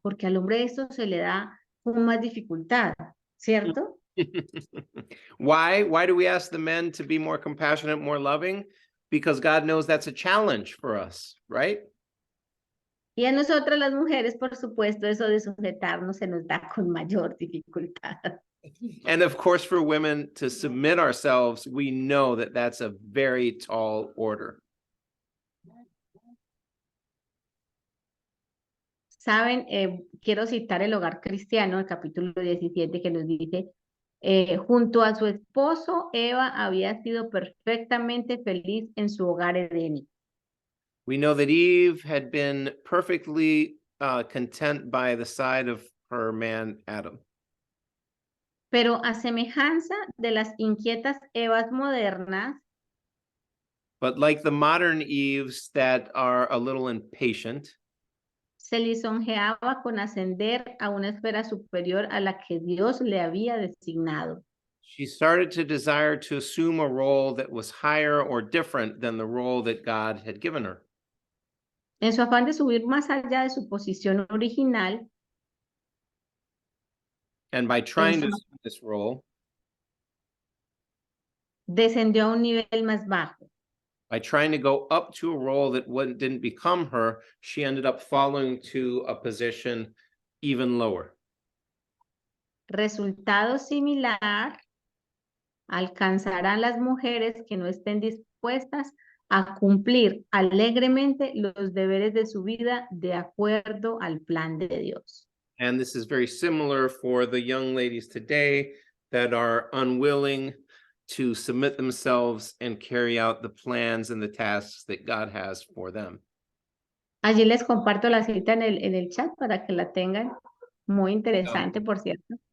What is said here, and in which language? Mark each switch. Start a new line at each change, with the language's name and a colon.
Spanish: Porque al hombre esto se le da con más dificultad, ¿cierto?
English: Why do we ask the men to be more compassionate, more loving? Because God knows that's a challenge for us, right?
Spanish: Y a nosotras las mujeres, por supuesto, eso de sujetarnos se nos da con mayor dificultad.
English: And of course, for women to submit ourselves, we know that that's a very tall order.
Spanish: Saben, quiero citar el Hogar Cristiano, el capítulo 17, que nos dice, junto a su esposo, Eva había sido perfectamente feliz en su hogar edénico.
English: We know that Eve had been perfectly content by the side of her man, Adam.
Spanish: Pero a semejanza de las inquietas Evas modernas,
English: But like the modern Eves that are a little impatient,
Spanish: se lisonjeaba con ascender a una esfera superior a la que Dios le había designado.
English: she started to desire to assume a role that was higher or different than the role that God had given her.
Spanish: En su afán de subir más allá de su posición original,
English: And by trying to
Spanish: Eso.
English: assume this role,
Spanish: descendió a un nivel más bajo.
English: by trying to go up to a role that didn't become her, she ended up falling to a position even lower.
Spanish: Resultado similar alcanzarán las mujeres que no estén dispuestas a cumplir alegremente los deberes de su vida de acuerdo al plan de Dios.
English: And this is very similar for the young ladies today that are unwilling to submit themselves and carry out the plans and the tasks that God has for them.
Spanish: Allí les comparto la cita en el chat para que la tengan. Muy interesante, por cierto.